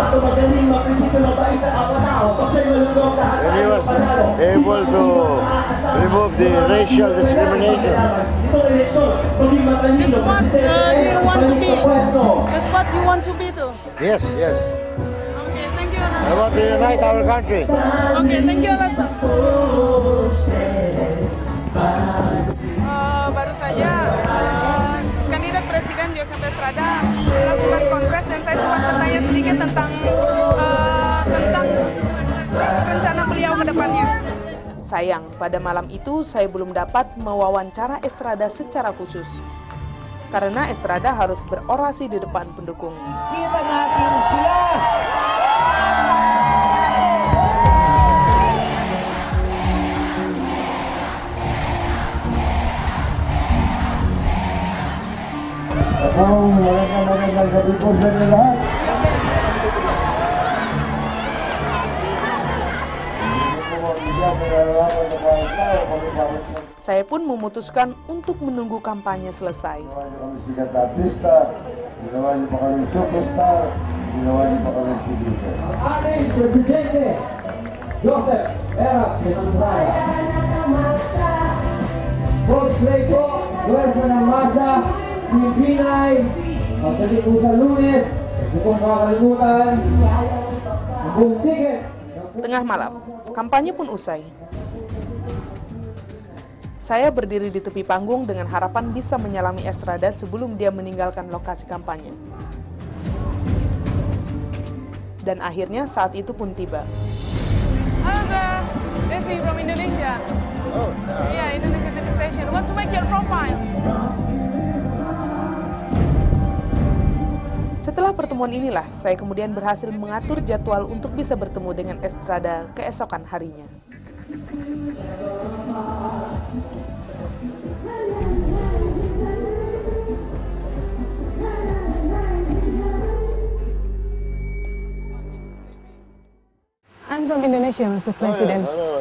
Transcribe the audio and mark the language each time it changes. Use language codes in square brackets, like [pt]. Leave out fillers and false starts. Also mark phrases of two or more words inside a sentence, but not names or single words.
[en] And he was able to remove the racial discrimination. That's what you want to be. That's what you want to be too. Yes, yes. Okay, thank you. I want to unite our country. Okay, thank you, Alonso. [id] Baru saja kandidat Presiden Joseph Estrada melakukan kongres dan saya sempat bertanya sedikit tentang rencana beliau ke depannya. Sayang, pada malam itu saya belum dapat mewawancara Estrada secara khusus. Karena Estrada harus berorasi di depan pendukung. [tl] Kita natin sila! Magandang gabi po sa inyo lahat. [id] Saya pun memutuskan untuk menunggu kampanye selesai. [tl] Ginawa niyo kami sikat na artista, ginawa niyo pa kami superstar, ginawa niyo pa kami producer. Ating Presidente, Joseph Era Estrada. Volkswagen po, Pwersa ng Masa, Team Binay, magkali po sa Lunes, hindi po makakalimutan, ang buong ticket. [id] Tengah malam, kampanye pun usai. Saya berdiri di tepi panggung dengan harapan bisa menyalami Estrada sebelum dia meninggalkan lokasi kampanye. Dan akhirnya saat itu pun tiba. [en] Halo sir, Desi from Indonesia. Oh, Yeah, Indonesia TV station. Want to make your profile? [id] Setelah pertemuan inilah, saya kemudian berhasil mengatur jadwal untuk bisa bertemu dengan Estrada keesokan harinya. [en] I'm from Indonesia, Mr. President. hello.